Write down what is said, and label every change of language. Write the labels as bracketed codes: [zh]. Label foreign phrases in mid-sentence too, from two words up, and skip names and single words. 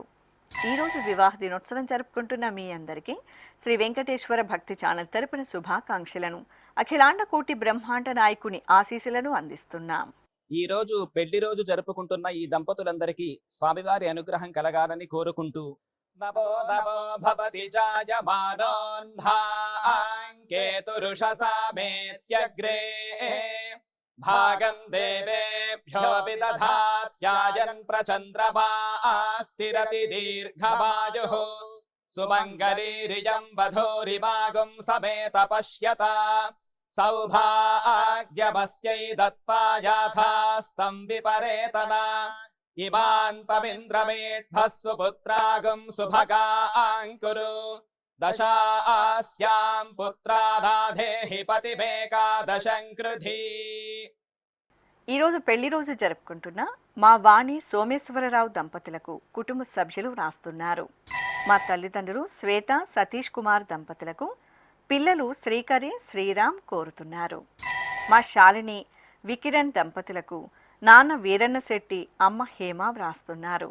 [te] ఈరోజు వివాహ దినోత్సవం జరుపుకుంటున్న మీ అందరికీ శ్రీ వెంకటేశ్వర భక్తి ఛానల్ తరపున శుభాకాంక్షలను, అఖిలాండ కోటి బ్రహ్మాండ నాయకుని ఆశీస్సులను అందిస్తున్నాం. ఈ రోజు పెళ్లి రోజు జరుపుకుంటున్న ఈ దంపతులందరికీ స్వామివారి అనుగ్రహం కలగాలని కోరుకుంటూ [sa] नमो नमो भवति జాయమానోऽన్ధాङ्केतुरुषसामेत्यग्रे भागं देवेभ्यो विदधात्यायन् प्रचन्द्रमा स्थिरति दीर्घमायुः सुमङ्गलीरियं वधूरिमागुं समेत पश्यता सौभाग्यमस्यै दत्त्वा याथास्तं विपरेतना इमान् पविन्द्रमेढ्भः सुपुत्रागुं सुभगाङ्कुरु दशास्यां पुत्रानाधेहि पतिमेकादशं कृधी। [te] ఈరోజు పెళ్లి రోజు జరుపుకుంటున్న మా వాణి, సోమేశ్వరరావు దంపతులకు కుటుంబ సభ్యులు రాస్తున్నారు. మా తల్లిదండ్రులు శ్వేత, సతీష్ కుమార్ దంపతులకు పిల్లలు శ్రీకరి, శ్రీరామ్ కోరుతున్నారు. మా శాలిని, వికిరణ్ దంపతులకు నాన్న వీరన్న శెట్టి, అమ్మ హేమ వ్రాస్తున్నారు.